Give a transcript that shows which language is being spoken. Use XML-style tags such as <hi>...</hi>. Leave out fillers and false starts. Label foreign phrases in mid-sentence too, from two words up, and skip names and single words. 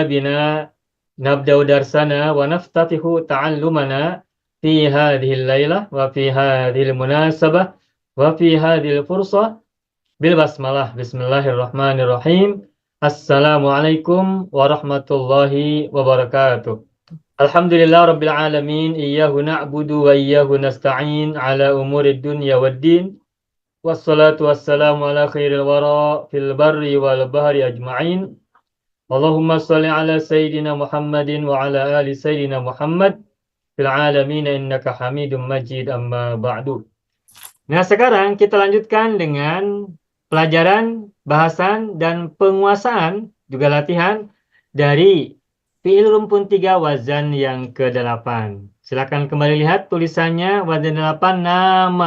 <ar>بنا نبدأ درسنا ونفتتح تعلمنا في هذه الليلة وفي هذه المناسبة وفي هذه الفرصة بالبسملة. بسم الله الرحمن الرحيم. السلام عليكم ورحمة الله وبركاته. الحمد لله رب العالمين، إياه نعبد وإياه نستعين على أمور الدنيا والدين. والصلاة والسلام على خير الورى في البر والبحر أجمعين. اللهم صل على سيدنا محمد وعلى آل سيدنا محمد في العالمين إنك حميد مجيد، أما بعد.</ar> <id>Nah, sekarang kita lanjutkan dengan pelajaran bahasan dan penguasaan, juga latihan dari fi'il rumpun 3 wazan yang ke-8. Silakan kembali lihat tulisannya, wazan 8 nama.</id>